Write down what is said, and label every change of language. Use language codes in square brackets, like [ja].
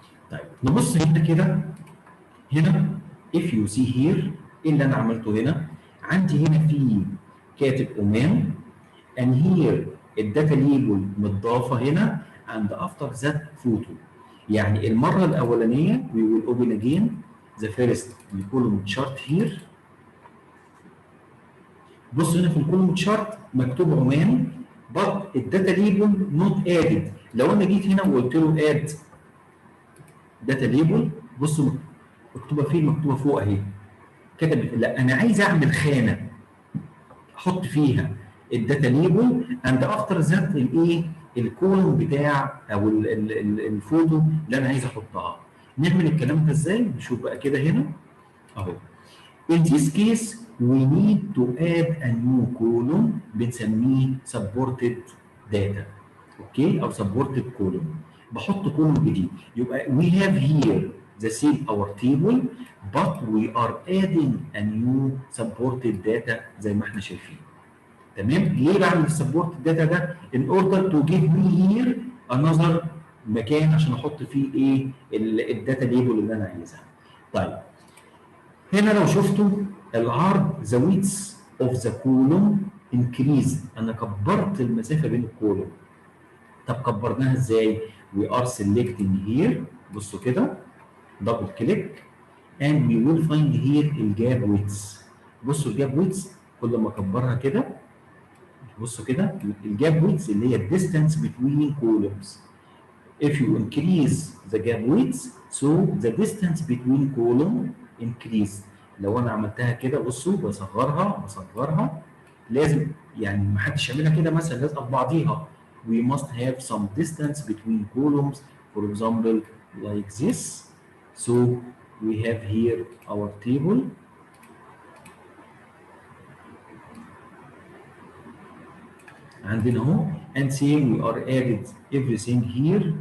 [ar] طيب نبص هنا كده هنا [en] if you see here [ar] ايه اللي انا عملته هنا؟ عندي هنا في كاتب عمان and here الداتا ليبل متضافه هنا [en] and after that photo. [ar] يعني المره الاولانيه [en] we will open again the first column chart here. [ar] بص هنا في الكولوم تشارت مكتوب عمان but الداتا ليبل [en] Not added. [ar] لو انا جيت هنا وقلت له اد داتا ليبل، بصوا مكتوبه فين؟ مكتوبه فوق اهي. كتب لا انا عايز اعمل خانه احط فيها الداتا ليبل [en] and after that [ar] الايه؟ الكولوم بتاع او الفوتو اللي انا عايز احطها. نعمل الكلام ده ازاي؟ نشوف بقى كده هنا اهو. [en] In this case we need to add a new column [ar] بنسميه [en] supported data. [ar] اوكي او supported column. بحط كولوم جديد. [en] يبقى we have here the same our table but we are adding a new supported data [ar] زي ما احنا شايفين. تمام؟ ليه بعمل السبورت داتا ده؟ [en] in order to give me here another [ar] مكان عشان احط فيه ايه؟ الداتا ليبل اللي انا عايزها. طيب هنا لو شفتوا العرض [en] the width of the column increased. [ar] انا كبرت المسافه بين الكولوم. طب كبرناها ازاي؟ [en] we are selecting here [ar] بصوا كده دبل كليك [en] and we will find here الجاب width. [ar] بصوا الجاب width كل ما اكبرها كده بصوا كده الجاب width اللي هي [en] distance between columns. If you increase the gap width so the distance between column increase. [ar] لو انا عملتها كده بصوا بصغرها لازم يعني ما حدش يعملها كده مثلا لازقه في بعضيها. [en] We must have some distance between columns for example like this. So we have here our table. [ar] عندنا اهو [en] and same we are added everything here.